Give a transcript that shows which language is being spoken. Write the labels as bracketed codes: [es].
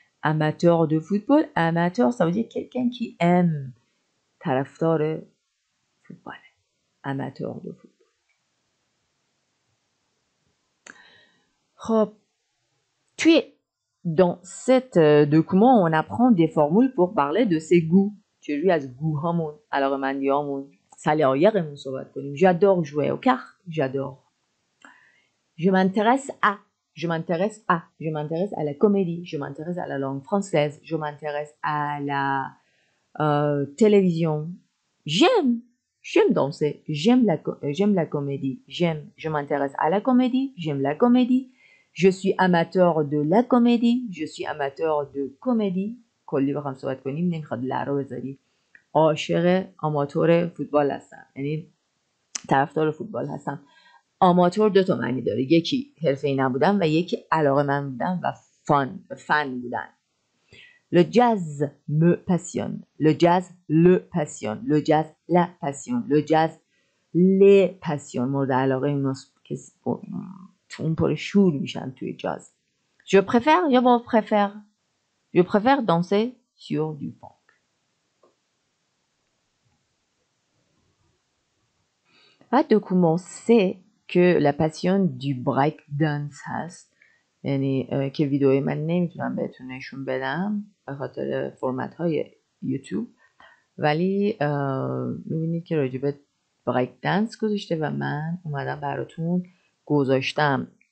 [fr] Amateur de football, amateur ça veut dire quelqu'un qui aime. [fa] طرفدار فوتبال. [fr] Amateur de football. خب dans cet document on apprend des formules pour parler de ses goûts. [fa] چجوری از گوهامون علاقه‌مندیامون سلیقه‌مون صحبت کنیم. [fr] J'adore jouer aux cartes. J'adore. Je m'intéresse à. Je m'intéresse à. Je m'intéresse à la comédie. Je m'intéresse à la langue française. Je m'intéresse à la télévision. J'aime danser. J'aime la comédie. Je m'intéresse à la comédie. J'aime la comédie. Je suis amateur de la comédie. Je suis amateur de comédie. [fa] کلی بخوام صحبت کنیم نمیخواد لا رو بذاری. عاشق آماتور فوتبال هستم. یعنی طرفدار فوتبال هستم. آماتور دو تا معنی داره. یکی حرفه‌ای نبودن و یکی علاقه‌مند بودن و فن بودن. [fr] Le jazz me passionne. Le jazz le passionne. Le jazz la passionne. Le jazz les passionne. [fa] مورد علاقه اوناست که اون پر شور میشن توی جاز. [fr] Je préfère, je vous préfère. Je préfère danser sur du funk. بعد document c'est که la passion du break dance هست. [fa] یعنی که ویدئوی من نمیتونم بهتون نشون بدم به خاطر فرمت های یوتیوب ولی میبینید که راجب بریک دنس گذاشته و من اومدم براتون گذاشتم